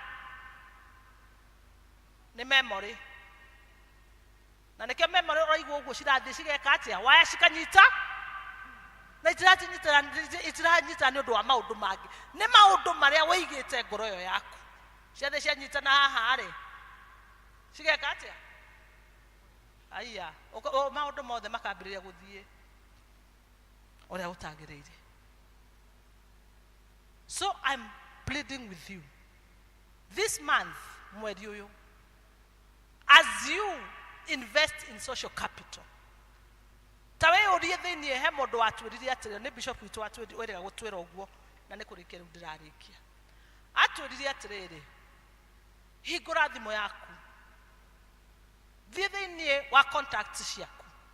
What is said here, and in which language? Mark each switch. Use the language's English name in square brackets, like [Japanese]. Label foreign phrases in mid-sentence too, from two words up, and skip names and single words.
[Kikuyu] nĩ memory, na nĩkĩo memory ũraigua ũguo cirathiĩ cigeka atĩa waya cikanyita na itiranyita nĩ ũndũ wa maũndũ mangĩ, nĩ maũndũ marĩa wĩigĩte ngoro ĩyo yaku ciathiĩ cianyitana haha-rĩ cigeka atĩa aya maũndũ mothe makambĩrĩria gũthiĩ ũrĩa gũtagĩrĩire. [English] So I'm pleading with you this month, [Kikuyu] mweri uyu, [English] as you invest in social capital, [Kikuyu] tawe urie thĩinĩ he mũndũ watwĩrire atĩrĩ nĩ bishop witũ watwĩrĩga gũtwĩra ũguo na nĩ kũrĩkia rĩu ndĩrarĩkia atwĩrire atĩrĩrĩ hingũra thimũ yaku thiĩ thĩinĩ wa contacts ciaku